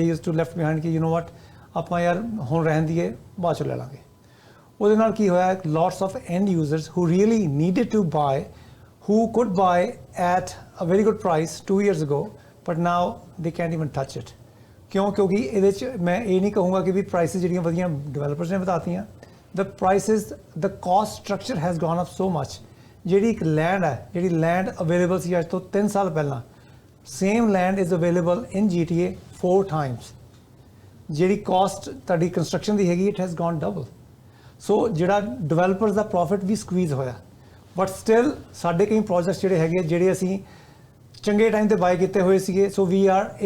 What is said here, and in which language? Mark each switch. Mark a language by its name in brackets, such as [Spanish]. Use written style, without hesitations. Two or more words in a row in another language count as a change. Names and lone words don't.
[English] used to left behind ਕਿ you know what [Punjabi] ਆਪਾਂ ਯਾਰ ਹੁਣ ਰਹਿਣ ਦੀਏ ਬਾਅਦ 'ਚ ਲੈ ਲਾਂਗੇ ਉਹਦੇ ਨਾਲ ਕੀ ਹੋਇਆ [English] lots of end users who really needed to buy who could buy at a very good price 2 years ago but now they can't even touch it [Punjabi] ਕਿਉਂ ਕਿਉਂਕਿ ਇਹਦੇ 'ਚ ਮੈਂ ਇਹ ਨਹੀਂ ਕਹੂੰਗਾ ਕਿ ਵੀ ਪ੍ਰਾਈਸਿਸ ਜਿਹੜੀਆਂ ਵਧੀਆਂ ਡਿਵੈਲਪਰਸ ਨੇ ਵਧਾਤੀਆਂ [English] the prices the cost structure has gone up so much [Punjabi] ਜਿਹੜੀ ਇੱਕ ਲੈਂਡ ਹੈ ਜਿਹੜੀ ਲੈਂਡ ਅਵੇਲੇਬਲ ਸੀ ਅੱਜ ਤੋਂ 3 ਸਾਲ ਪਹਿਲਾਂ [English] same land is available in GTA 4 times [Punjabi] ਜਿਹੜੀ ਕਾਸਟ ਤੁਹਾਡੀ ਕੰਸਟਰਕਸ਼ਨ ਦੀ ਹੈਗੀ [English] it has gone double [Punjabi] ਸੋ ਜਿਹੜਾ ਡਿਵੈਲਪਰਸ ਦਾ ਪ੍ਰੋਫਿਟ ਵੀ ਸਕਵੀਜ਼ ਹੋਇਆ [English] but still [Punjabi] ਸਾਡੇ ਕਈ ਪ੍ਰੋਜੈਕਟਸ ਜਿਹੜੇ ਅਸੀਂ ਚੰਗੇ ਟਾਈਮ ਤੇ ਬਾਏ ਕੀਤੇ ਹੋਏ ਸੀਗੇ [English] so we are able